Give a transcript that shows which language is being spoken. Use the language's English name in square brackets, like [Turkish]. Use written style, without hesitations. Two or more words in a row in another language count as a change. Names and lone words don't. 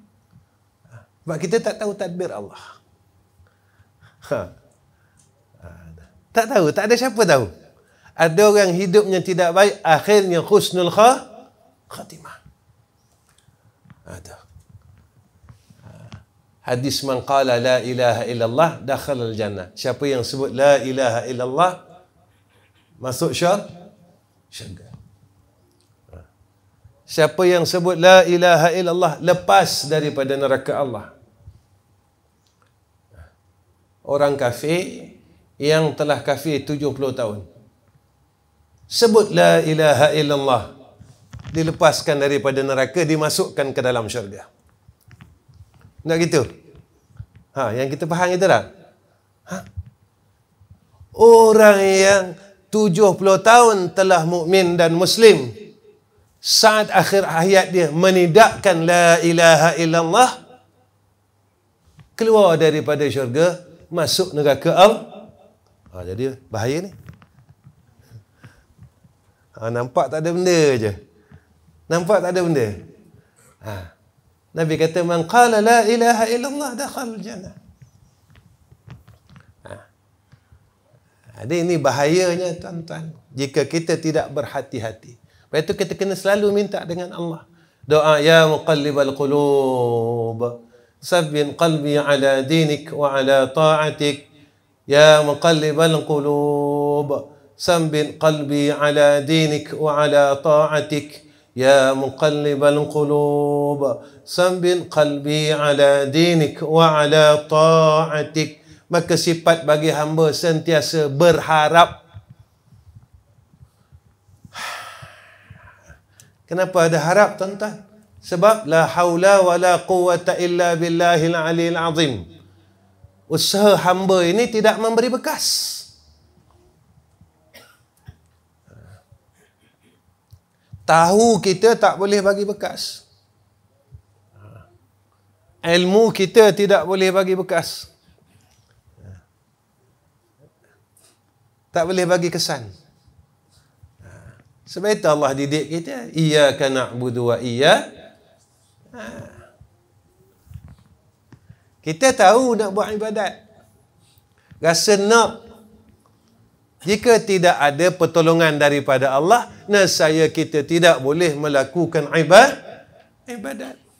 [Malay] Sebab kita tak tahu tadbir Allah. Tak tahu, tak ada siapa tahu. Ada orang hidupnya tidak baik, akhirnya husnul khatimah. Ada. [Arabic] Hadis من قال لا إله إلا الله دخل الجنة. [Malay] Siapa yang sebut [Arabic] لا إله إلا الله [Malay] masuk syurga. Siapa yang sebut [Arabic] لا إله إلا الله [Malay] lepas daripada neraka Allah. Orang kafir yang telah kafir 70 tahun sebut [Arabic] لا إله إلا الله, [Malay] dilepaskan daripada neraka, dimasukkan ke dalam syurga. Tak gitu? Yang kita faham itu tak? Orang yang 70 tahun telah mukmin dan muslim, saat akhir hayat dia menidakkan [Arabic] لا إله إلا الله, [Malay] keluar daripada syurga, masuk neraka Allah. Jadi bahaya ni. Nampak tak ada benda je. Nampak tak ada benda. Nabi kata [Arabic] من قال لا إله إلا الله دخل الجنة. [Malay] Jadi ini bahayanya tuan-tuan, jika kita tidak berhati-hati. Sebab itu kita kena selalu minta dengan Allah. [Arabic] Doa يا مقلب القلوب ثبت قلبي على دينك وعلى طاعتك. يا مقلب القلوب ثبت قلبي على دينك وعلى طاعتك. يا مقلب القلوب ثبت قلبي على دينك وعلى طاعتك. [Malay] Maka sifat bagi hamba sentiasa berharap. Kenapa ada harap tuan-tuan? [Arabic] Sebab لا حول ولا قوة إلا بالله العلي العظيم. [Malay] Usaha hamba ini tidak memberi bekas. Tahu kita tak boleh bagi bekas. Ilmu kita tidak boleh bagi bekas. Tak boleh bagi kesan. Sebab itu Allah didik kita, [Arabic] إياك نعبد [Malay] wa kita tahu nak buat ibadat. Rasa nak. Jika tidak ada pertolongan daripada Allah, nescaya kita tidak boleh melakukan ibadat.